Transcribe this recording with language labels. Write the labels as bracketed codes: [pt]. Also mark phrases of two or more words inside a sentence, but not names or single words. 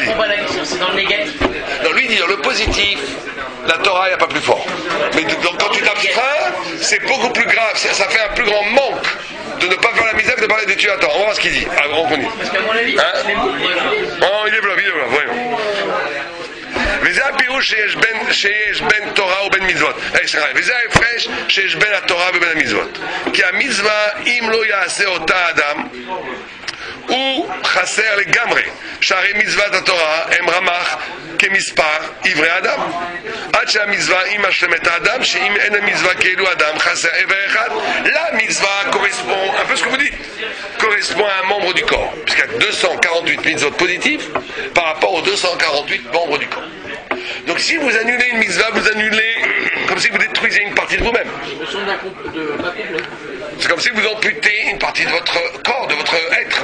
[fr] Ça répond pas à la question, c'est dans le négatif. Non, lui il dit dans le positif, la Torah il n'y a pas plus fort. Mais quand tu t'abstrais, c'est beaucoup plus grave, ça fait un plus grand manque de ne pas faire la misère que de parler d'études à temps. On va voir ce qu'il dit. Alors, on continue. Parce qu'à mon avis, les mots, il développe, voyons. [he] וזה הפירוש שיש בין תורה ובין מצוות. וזה ההפרש שיש בין התורה ובין המצוות. כי המצווה, אם לא יעשה אותה אדם, הוא חסר לגמרי. שהרי מצוות התורה הם רמ"ח כמספר עברי האדם. עד שהמצווה היא משלמת האדם, שאם אין המצווה כאילו אדם חסר עבר אחד, [fr] la mitzvah correspond, un peu ce que vous dites, correspond à un membre du corps, puisqu'il y a 248 mitzvot positifs par rapport aux 248 membres du corps. Donc si vous annulez une mitzvah, vous annulez comme si vous détruisiez une partie de vous-même. C'est comme si vous amputez une partie de votre corps, de votre être.